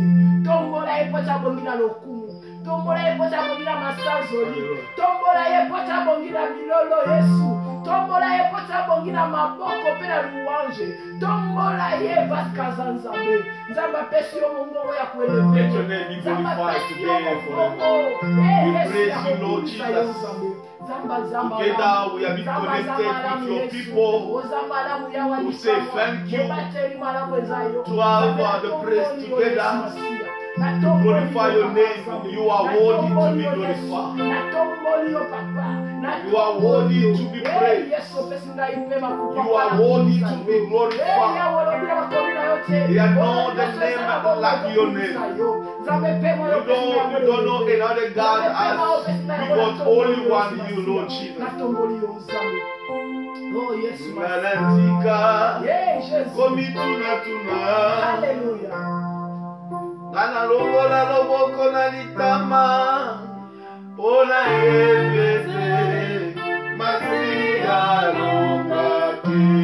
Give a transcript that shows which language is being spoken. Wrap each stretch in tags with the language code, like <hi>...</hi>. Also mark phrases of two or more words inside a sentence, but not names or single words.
<ln>Tombola ye po tabongi na lokumu. Tombola ye po tabongi na masanzoli. Tombola ye po tabongi na milolo Yesu. Tombola ye po tabongi na maboko pe na louange. Tombola ye parce kaza nzambe. Nzambe apesi yo mongongo ya kueleve. Nzambe apesi yo mongongo.</ln> <en>praise you, Lord Jesus. Together we have been connected with your people to say thank you, to have the praise together, to glorify your name. You are worthy to be glorified. You are worthy to be praised. You are worthy to be glorified. There are no other name like your name. You don't know another God as we got only one you, Lord Jesus. Oh yes,</en> <ln>Nanatika, komituna. Hallelujah. Nana lobola loboko na litama, ona ebete, masiya lokake.</ln>